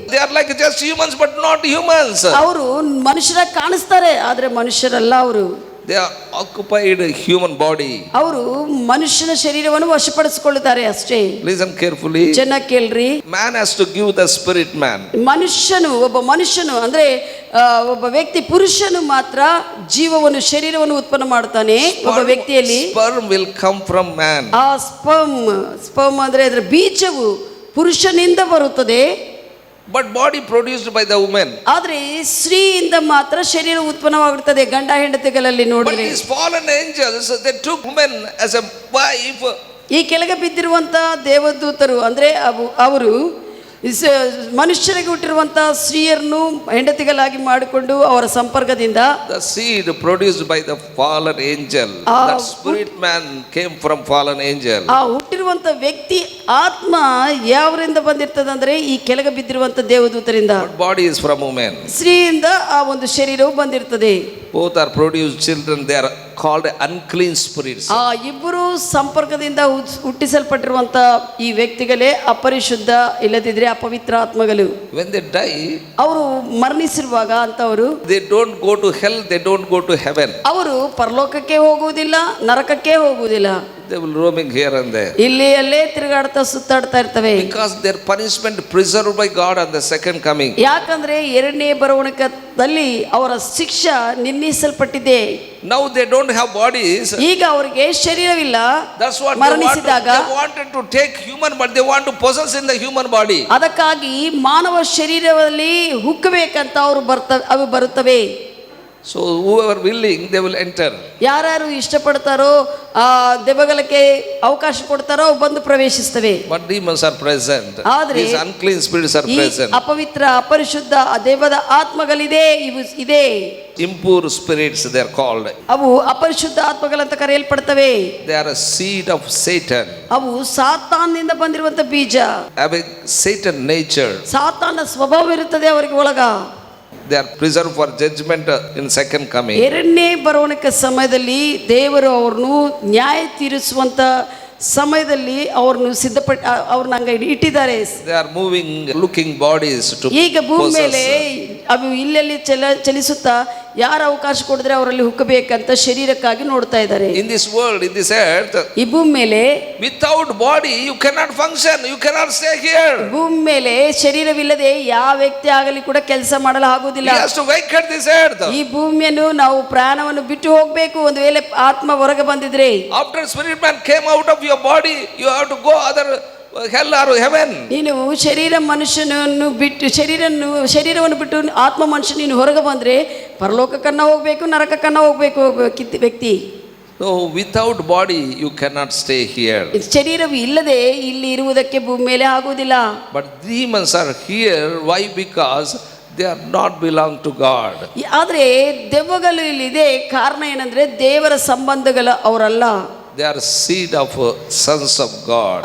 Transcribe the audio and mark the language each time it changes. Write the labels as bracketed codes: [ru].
[en] They are like just humans but not humans. [kn] ಅವರು ಮನುಷ್ಯರಾಗಿ ಕಾಣಿಸ್ತಾರೆ ಆದರೆ ಮನುಷ್ಯರಲ್ಲ ಅವರು. [en] They are occupied human body. [kn] ಅವರು ಮನುಷ್ಯನ ಶರೀರವನ್ನು ವಶಪಡಿಸಿಕೊಳ್ಳುತ್ತಾರೆ ಅಷ್ಟೇ. [en] Listen carefully. [kn] ಚೆನ್ನಾಗಿ ಕೇಳ್ರಿ. [en] Man has to give the spirit man. [kn] ಒಬ್ಬ ಮನುಷ್ಯನು ಅಂದ್ರೆ ಒಬ್ಬ ವ್ಯಕ್ತಿ ಪುರುಷನು ಮಾತ್ರ ಜೀವವನ್ನು ಶರೀರವನ್ನು ಉತ್ಪನ್ನ ಮಾಡ್ತಾನೆ ಒಬ್ಬ ವ್ಯಕ್ತಿಯಲ್ಲಿ. [en] Sperm will come from man. [kn] ಆ ಸ್ಪರ್ಮ್ ಅಂದ್ರೆ ಅದರ ಬೀಜವು ಪುರುಷನಿಂದ ಬರುತ್ತದೆ. [en] But body produced by the woman. [kn] ಆದ್ರೆ ಸ್ತ್ರೀಯಿಂದ ಮಾತ್ರ ಶರೀರ ಉತ್ಪನ್ನವಾಗುತ್ತದೆ ಗಂಡ ಹೆಂಡತಿಗಳಲ್ಲಿ ನೋಡಿದ್ರೆ. [en] But these fallen angels, they took woman as a wife. [kn] ಈ ಕೆಳಗೆ ಬಿದ್ದಿರುವಂತ ದೇವದೂತರು ಅಂದ್ರೆ ಅವರು ಮನುಷ್ಯರಿಗೆ ಹುಟ್ಟಿರುವಂತ ಸ್ತ್ರೀಯರನ್ನು ಹೆಂಡತಿಗಳಾಗಿ ಮಾಡಿಕೊಂಡು ಅವರ ಸಂಪರ್ಕದಿಂದ [en] the seed produced by the fallen angel, that spirit man came from fallen angel. [kn] ಆ ಹುಟ್ಟಿರುವಂತ ವ್ಯಕ್ತಿ ಆತ್ಮ ಯಾವರಿಂದ ಬಂದಿರ್ತದಂದ್ರೆ ಈ ಕೆಳಗೆ ಬಿದ್ದಿರುವಂತ ದೇವದೂತರಿಂದ. [en] Body is from woman. [kn] ಸ್ತ್ರೀಯಿಂದ ಆ ಒಂದು ಶರೀರವು ಬಂದಿರ್ತದೆ. [en] Both are produced children. They are called unclean spirits. [kn] ಆ ಇಬ್ಬರು ಸಂಪರ್ಕದಿಂದ ಹುಟ್ಟಿಸಲ್ಪಟ್ಟಿರುವಂತ ಈ ವ್ಯಕ್ತಿಗಳೇ ಅಪರಿಶುದ್ಧ ಇಲ್ಲದಿದ್ರೆ ಅಪವಿತ್ರ ಆತ್ಮಗಳು. [en] When they die, [kn] ಅವರು ಮರಣಿಸಿರುವಾಗ ಅಂತವರು [en] they don't go to hell, they don't go to heaven. [kn] ಅವರು ಪರಲೋಕಕ್ಕೆ ಹೋಗುವುದಿಲ್ಲ, ನರಕಕ್ಕೆ ಹೋಗುವುದಿಲ್ಲ. [en] They will roaming here and there. [kn] ಇಲ್ಲಿ ಅಲ್ಲೇ ತಿರುಗಾಡ್ತಾ ಸುತ್ತಾಡ್ತಾ ಇರ್ತವೆ. [en] Because their punishment preserved by God on the second coming. [kn] ಯಾಕಂದ್ರೆ ಎರಡನೇ ಬರುವಣಿಕದಲ್ಲಿ ಅವರ ಶಿಕ್ಷೆ ನಿರ್ಣಯಿಸಲ್ಪಟ್ಟಿದೆ. [en] Now they don't have bodies. [kn] ಈಗ ಅವರಿಗೆ ಶರೀರವಿಲ್ಲ. [en] That's what [kn] ಮರಣಿಸಿದಾಗ [en] they wanted to take human, but they want to possess in the human body. [kn] ಅದಕ್ಕಾಗಿ ಮಾನವ ಶರೀರದಲ್ಲಿ ಹುಕ್ಕಬೇಕಂತ ಅವು ಬರುತ್ತವೆ. [en] So whoever willing, they will enter. [kn] ಯಾರು ಇಷ್ಟಪಡ್ತಾರೋ ಆ ದೆವ್ವಗಳಿಗೆ ಅವಕಾಶ ಕೊಡ್ತಾರೋ ಬಂದು ಪ್ರವೇಶಿಸ್ತವೆ. [en] But demons are present. [kn] ಆದ್ರೆ [en] These unclean spirits are present. [kn] ಅಪವಿತ್ರ ಅಪರಿಶುದ್ಧ ದೆವ್ವದ ಆತ್ಮಗಳಿದೆ, ಇವು ಇದೆ. [en] Impure spirits they are called. [kn] ಅವು ಅಪರಿಶುದ್ಧ ಆತ್ಮಗಳಂತ ಕರೆಯಲ್ಪಡ್ತವೆ. [en] They are a seed of Satan. [kn] ಅವು ಸಾತಾನದಿಂದ ಬಂದಿರುವಂತ ಬೀಜ. [en] Having Satan nature. [kn] ಸಾತಾನ ಸ್ವಭಾವ ಇರುತ್ತದೆ ಅವರಿಗೆ ಒಳಗ. [en] They are preserved for judgment in second coming. [kn] ಎರಡನೇ ಬರುವಣಿಕೆ ಸಮಯದಲ್ಲಿ ದೇವರು ಅವರನ್ನು ನ್ಯಾಯ ತೀರಿಸುವಂತ ಸಮಯದಲ್ಲಿ ಅವ್ರನ್ನು ಅವ್ರನ್ನ ಹಂಗ ಇಟ್ಟಿದ್ದಾರೆ. [en] They are moving, looking bodies to [kn] ಈಗ ಭೂಮಿ ಮೇಲೆ ಅವು ಇಲ್ಲೆಲ್ಲಿ ಚಲಿಸುತ್ತಾ ಯಾರು ಅವಕಾಶ ಕೊಡಿದ್ರೆ ಅವರಲ್ಲಿ ಹುಕ್ಕಬೇಕಂತ ಶರೀರಕ್ಕಾಗಿ ನೋಡ್ತಾ ಇದ್ದಾರೆ. [en] In this world, in this earth, [kn] ಈ ಭೂಮಿ ಮೇಲೆ [en] without body you cannot function, you cannot stay here. [kn] ಭೂಮಿ ಮೇಲೆ ಶರೀರವಿಲ್ಲದೆ ಯಾವ ವ್ಯಕ್ತಿ ಆಗಲಿ ಕೂಡ ಕೆಲಸ ಮಾಡಲು ಆಗುವುದಿಲ್ಲ. [en] He has to vacate this earth. [kn] ಈ ಭೂಮಿಯನ್ನು ನಾವು ಪ್ರಾಣವನ್ನು ಬಿಟ್ಟು ಹೋಗಬೇಕು. ಒಂದು ವೇಳೆ ಆತ್ಮ ಹೊರಗೆ ಬಂದಿದ್ರೆ, [en] after spirit man came out of your body, you have to go other hell or heaven. [kn] ನೀನು ಮನುಷ್ಯನನ್ನು ಬಿಟ್ಟು ಶರೀರವನ್ನು ಬಿಟ್ಟು ಆತ್ಮ ಮನುಷ್ಯ ನೀನು ಹೊರಗೆ ಬಂದ್ರೆ ಪರಲೋಕಕ್ಕನ್ನ ಹೋಗ್ಬೇಕು, ನರಕಕ್ಕನ್ನ ಹೋಗ್ಬೇಕು ವ್ಯಕ್ತಿ. [en] So without body you cannot stay here. [kn] ಶರೀರವು ಇಲ್ಲದೆ ಇಲ್ಲಿ ಇರುವುದಕ್ಕೆ ಭೂಮಿ ಮೇಲೆ ಆಗುವುದಿಲ್ಲ. [en] But demons are here. Why? Because they are not belong to God. [kn] ಆದ್ರೆ ದೆವ್ವಗಳು ಇಲ್ಲಿದೆ. ಕಾರಣ ಏನಂದ್ರೆ ದೇವರ ಸಂಬಂಧಗಳು ಅವರಲ್ಲ. [en] They are seed of sons of God.